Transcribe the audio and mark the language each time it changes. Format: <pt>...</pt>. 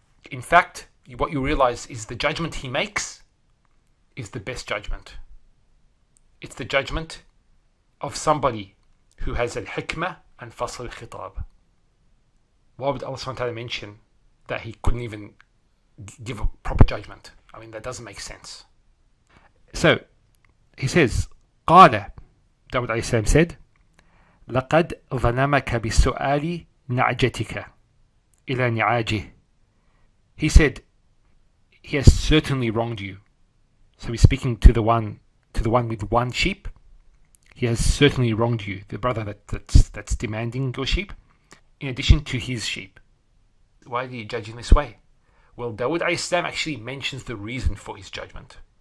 <en>In fact, what you realize is the judgment he makes is the best judgment. It's the judgment of somebody who has al-hikmah and fasl al-khitab. Why would Allah SWT mention that he couldn't even give a proper judgment? That doesn't make sense. So, he says,</en> <ar>قال,</ar> <en>Dawud AS said,</en> <ar>لقد ظلمك بسؤال نعجتك إلى نعاجه.</ar> <en>He said, he has certainly wronged you. So he's speaking to the one with one sheep. He has certainly wronged you, the brother that's demanding your sheep, in addition to his sheep. Why do you judge in this way? Well, Dawud AS actually mentions the reason for his judgment.</en>